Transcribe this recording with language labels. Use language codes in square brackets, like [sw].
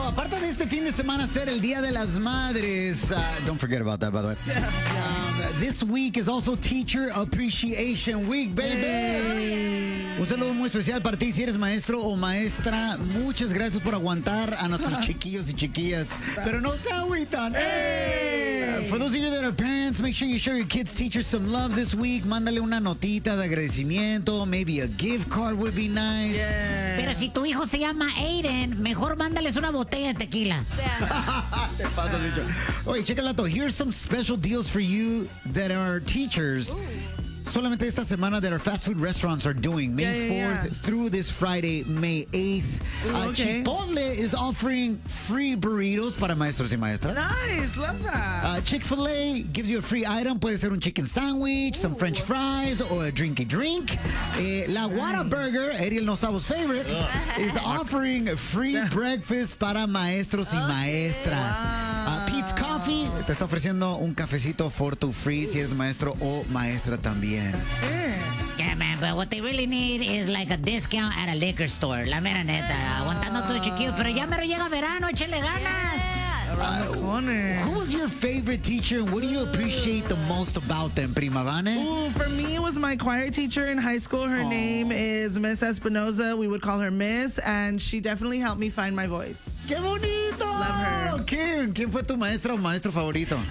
[es] Aparte de este fin de semana ser el Día de las Madres. [en] Don't forget about that, by the way. This week is also Teacher Appreciation Week, baby. [es] Un saludo muy especial para ti. Si eres maestro o maestra, muchas gracias por aguantar a nuestros chiquillos y chiquillas. Pero no se agüitan. [en] For those of you that are parents, make sure you show your kids' teachers some love this week. [es] Mándale una notita de agradecimiento. [en] Maybe a gift card would be nice. Yeah. [es] Pero si tu hijo se llama Aiden, mejor mándales una botella de tequila. Yeah. Oye, checa el dato. [en] Here's some special deals for you that are teachers. Ooh. [es] Solamente esta semana [en] that our fast food restaurants are doing. May 4th through this Friday, May 8th. Okay. Chipotle is offering free burritos [es] para maestros y maestras. [en] Nice, love that. Chick-fil-A gives you a free item. [es] Puede ser un [en] chicken sandwich, ooh, some French fries, or a drinky drink. La Whataburger, Ariel Nosavo's favorite, is offering free breakfast [es] para maestros y maestras. [en] Wow. [es] Pete's Coffee te está ofreciendo un cafecito [en] for to free [es] si eres maestro o maestra también. [en] Yeah, man, but what they really need is like a discount at a liquor store. [es] La mera neta. Aguantando todo chiquillo, pero ya me llega verano, échale ganas. [en] Who was your favorite teacher and what do you appreciate the most about them, Prima Vane? Ooh, for me, it was my choir teacher in high school. Her name is Miss Espinosa. We would call her Miss, and she definitely helped me find my voice. [es] ¡Qué bonito! [en] Love her. [es] ¿Quién fue tu maestra o maestro favorito?